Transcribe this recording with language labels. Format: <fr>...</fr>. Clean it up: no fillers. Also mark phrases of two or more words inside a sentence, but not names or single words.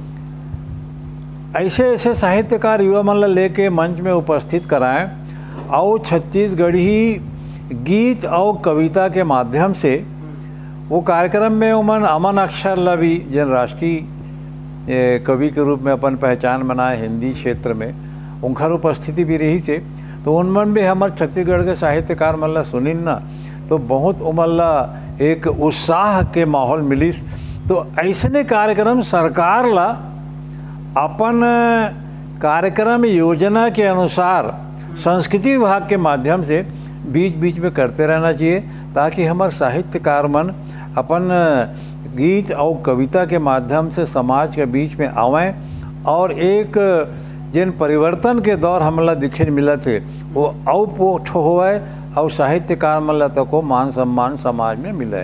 <hne>ऐसे ऐसे साहित्यकार युवा मन ला लेके मंच में उपस्थित कराएं और छत्तीसगढ़ी गीत और कविता के माध्यम से वो कार्यक्रम में उमन अमन अक्षर ला भी जन राष्ट्रीय कवि के रूप में अपन पहचान बनाए हिंदी क्षेत्र में, उनकर उपस्थिति भी रही से, तो उनमन भी हमारे छत्तीसगढ़ के साहित्यकार मन ला सुनिन ना, तो बहुत उमन ला एक उत्साह के माहौल मिलिस। तो ऐसने कार्यक्रम सरकार ला अपन कार्यक्रम योजना के अनुसार संस्कृति विभाग के माध्यम से बीच बीच में करते रहना चाहिए, ताकि हमार साहित्यकार मन अपन गीत और कविता के माध्यम से समाज के बीच में आवें और एक जिन परिवर्तन के दौर हमला दिखे मिला थे वो औपोठ होए और साहित्यकार मन तक को मान सम्मान समाज में मिले।</hne>